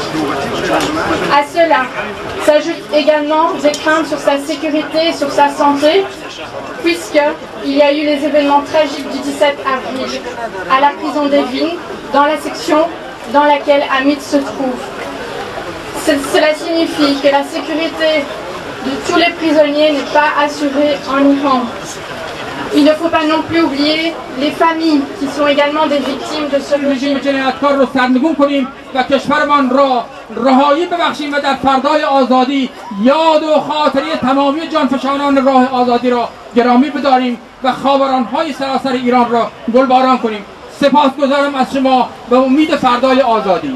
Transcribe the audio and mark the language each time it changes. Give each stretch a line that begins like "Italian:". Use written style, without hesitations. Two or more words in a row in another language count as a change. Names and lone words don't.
French: À cela s'ajoutent également des craintes sur sa sécurité et sur sa santé, puisqu'il y a eu les événements tragiques du 17 avril à la prison d'Evin, dans la section dans laquelle Hamid se trouve. Cela signifie que la sécurité de tous les prisonniers n'est pas assurée en Iran. Il ne faut pas non plus oublier les familles qui sont également des victimes de ce régime.
Persian: جنایتکار رو سرنگون کنیم و کشورمان را رهایی ببخشیم و در فردای آزادی یاد و خاطره تمامی جانفشانان راه آزادی را گرامی بداریم و خاوران‌های سراسر ایران را گلباران کنیم. سپاسگزارم از شما و امید فردای آزادی.